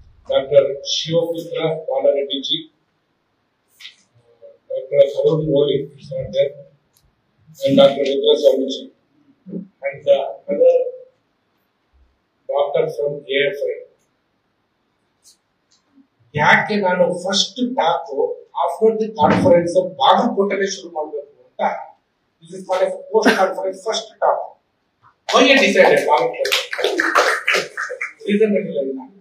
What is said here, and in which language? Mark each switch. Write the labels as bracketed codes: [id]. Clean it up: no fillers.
[kn] Doctor Shivaputra Balareddy G, doctor Arun Molly and Dr. [en] Rudra Swamiji and the other doctor from AFI. [kn] ಯಾಕೆ ನಾನು [en] first talk after the conference [kn] ಬಾಗಲಕೋಟೆಗೆ ಶುರು ಮಾಡಬೇಕು ಅಂತ, [en] This is called as post conference first talk. Why I decided Bagalkot? Reason ಇಲ್ಲ.